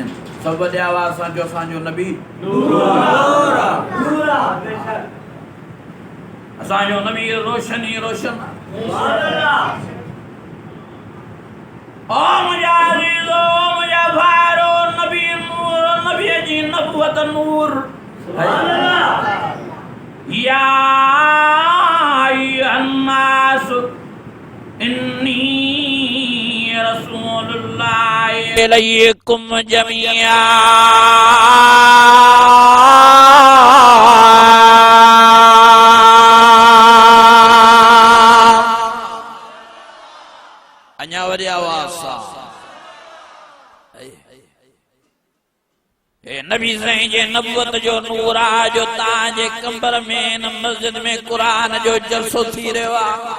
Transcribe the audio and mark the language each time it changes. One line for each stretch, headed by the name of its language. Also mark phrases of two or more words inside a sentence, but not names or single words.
Sindhi: सभु वॾे आवाज़ सां जो असांजो नबी असांजो नबी रोशनी रोशन। ओ मुंहिंजा अज़ीज़ो, मुंहिंजा भाइरो, नबी नूर, नबीअ जी नबूवत नूर।
Arabic: يا أيها الناس إني رسول الله إليكم جميعا.
Sindhi: अञा वरी आवाज़ सां नबी साईं जे नबूवत जो नूर आहे जो तव्हांजे कंबर में न मस्जिद में क़ुरान जो जलसो थी रहियो आहे।